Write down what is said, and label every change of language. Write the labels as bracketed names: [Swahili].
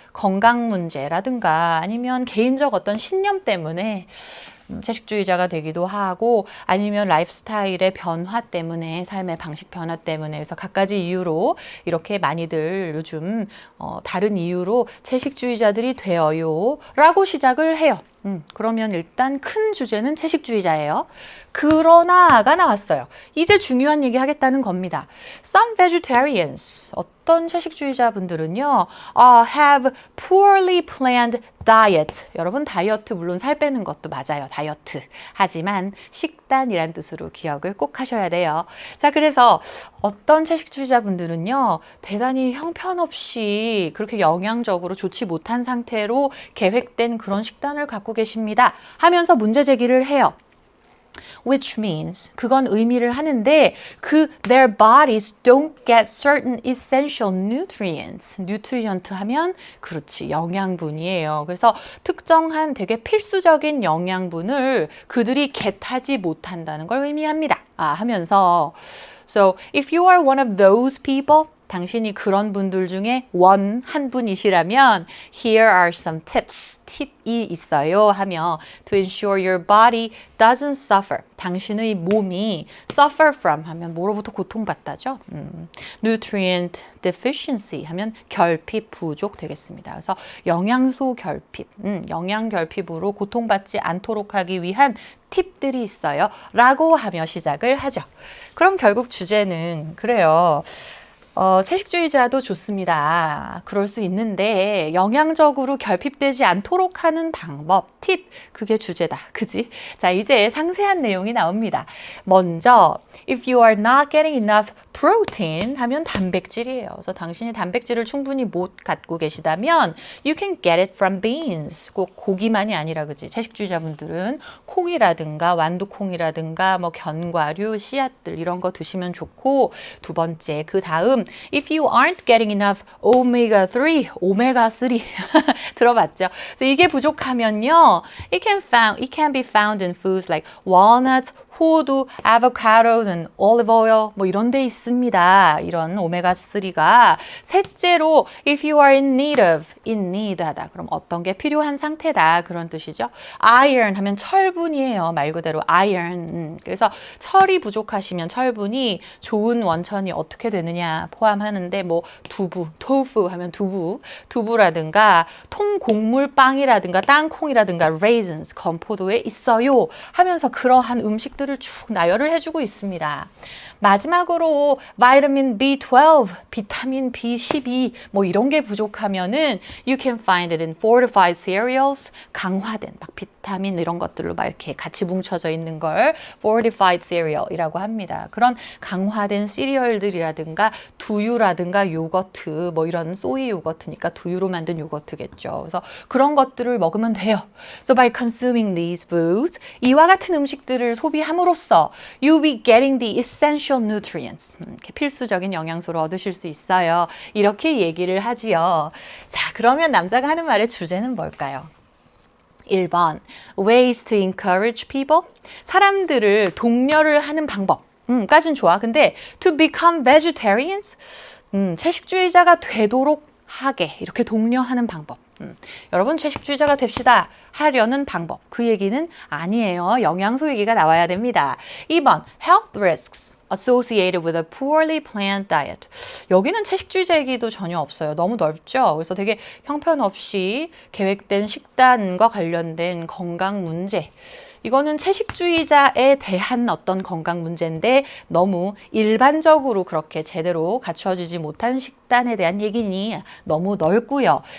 [Korean] 건강 문제라든가 아니면 개인적 어떤 신념 때문에 채식주의자가 되기도 하고 아니면 라이프스타일의 변화 때문에 삶의 방식 변화 때문에 그래서 갖가지 이유로 이렇게 많이들 요즘 다른 이유로 채식주의자들이 되어요 라고 시작을 해요. 그러면 일단 큰 주제는 채식주의자예요. 그러나가 나왔어요. 이제 중요한 얘기 하겠다는 겁니다. [English] Some vegetarians, [Korean] 어떤 채식주의자분들은요, [English] have poorly planned diet. [Korean] 여러분 다이어트 물론 살 빼는 것도 맞아요. 다이어트. 하지만 식단이란 뜻으로 기억을 꼭 하셔야 돼요. 자, 그래서 어떤 채식주의자분들은요, 대단히 형편없이 그렇게 영양적으로 좋지 못한 상태로 계획된 그런 식단을 갖고 계십니다. 하면서 문제 제기를 해요. [English] Which means [Korean] 그건 의미를 하는데 [English] their bodies don't get certain essential nutrients. [Korean] nutrient 하면 그렇지 영양분이에요. 그래서 특정한 되게 필수적인 영양분을 그들이 get하지 못한다는 걸 의미합니다. 하면서 [English] So if you are one of those people [Korean] 당신이 그런 분들 중에 한 분이시라면 [English] Here are some tips. [Korean] 팁이 있어요 하며 [English] To ensure your body doesn't suffer. [Korean] 당신의 몸이 [English] suffer from [Korean] 하면 뭐로부터 고통받다죠. [English] Nutrient deficiency [Korean] 하면 결핍 부족 되겠습니다. 그래서 영양소 결핍, 영양 결핍으로 고통받지 않도록 하기 위한 팁들이 있어요 라고 하며 시작을 하죠. 그럼 결국 주제는 그래요. 채식주의자도 좋습니다. 그럴 수 있는데 영양적으로 결핍되지 않도록 하는 방법, 팁, 그게 주제다. 그지? 자, 이제 상세한 내용이 나옵니다. 먼저 [English] if you are not getting enough protein [Korean] 하면 단백질이에요. 그래서 당신이 단백질을 충분히 못 갖고 계시다면 [English] you can get it from beans. [Korean] 꼭 고기만이 아니라 그지? 채식주의자분들은 콩이라든가 완두콩이라든가 뭐 견과류, 씨앗들 이런 거 드시면 좋고 두 번째 그 다음 [English] if you aren't getting enough omega-3, [Korean] 오메가3 들어봤죠? 그래서 이게 부족하면요 [English] it can be found in foods like walnuts, 호두, avocados, and olive oil [Korean] 뭐 이런 데 있습니다. 이런 오메가3가 셋째로 [English] if you are in need [Korean] 하다. 그럼 어떤 게 필요한 상태다. 그런 뜻이죠. iron 하면 철분이에요. 말 그대로 iron. 그래서 철이 부족하시면 철분이 좋은 원천이 어떻게 되느냐 포함하는데 뭐 두부, tofu 하면 두부라든가 통곡물빵이라든가 땅콩이라든가 raisins, 건포도에 있어요. 하면서 그러한 음식들을 쭉 나열을 해주고 있습니다. 마지막으로 바이타민 B12, 비타민 B12 뭐 이런 게 부족하면은 [English] you can find it in fortified cereals, [Korean] 강화된 막 비타민 이런 것들로 막 이렇게 같이 뭉쳐져 있는 걸 fortified cereal이라고 합니다. 그런 강화된 시리얼들이라든가 두유라든가 요거트 뭐 이런 소이 요거트니까 두유로 만든 요거트겠죠. 그래서 그런 것들을 먹으면 돼요. [English] So by consuming these foods, [Korean] 이와 같은 음식들을 소비함으로써 [English] you'll be getting the essential nutrients. [Korean] 필수적인 영양소를 얻으실 수 있어요. 이렇게 얘기를 하지요. 자, 그러면 남자가 하는 말의 주제는 뭘까요? [English] 1번 ways to encourage people. [Korean] 사람들을 독려를 하는 방법. 까진 좋아. 근데 [English] to become vegetarians. [Korean] 채식주의자가 되도록 하게 이렇게 독려하는 방법. 여러분 채식주의자가 됩시다 하려는 방법. 그 얘기는 아니에요. 영양소 얘기가 나와야 됩니다. [English] 2번 health risks associated with a poorly planned diet. [Korean] 여기는 채식주의자 얘기도 전혀 없어요. 너무 넓죠? 그래서 되게 형편없이 계획된 식단과 관련된 건강 문제. 이거는 채식주의자에 대한 어떤 건강 문제인데 너무 일반적으로 그렇게 제대로 갖추어지지 못한 식단에 대한 얘기니 너무 넓고요.